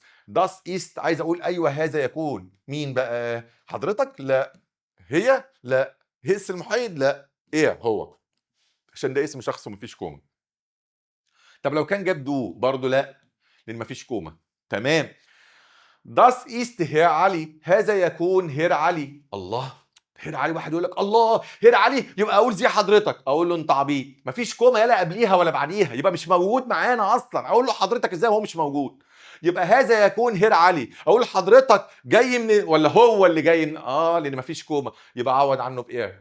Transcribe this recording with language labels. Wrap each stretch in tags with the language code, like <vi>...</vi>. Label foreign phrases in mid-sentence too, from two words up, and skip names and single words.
<de>das ist</de> <ar>عايز اقول ايوه هذا يكون، مين بقى؟ حضرتك؟ لا. هي؟ لا. هيس المحايد؟ لا. ايه هو؟ عشان ده اسم شخص ومفيش كومه. طب لو كان جاب دو برضه لا، لان مفيش كومه. تمام.</ar> <de>Das ist Herr</de> <ar>علي. هذا يكون هير علي. الله، هير علي. واحد يقول لك الله هير علي، يبقى اقول زي حضرتك. اقول له انت عبيط، مفيش كومه يلا قبليها ولا بعديها، يبقى مش موجود معانا اصلا. اقول له حضرتك ازاي وهو مش موجود؟ يبقى هذا يكون هير علي. اقول حضرتك جاي من ولا هو اللي جاي من لان مفيش كومه، يبقى عوض عنه بايه؟</ar>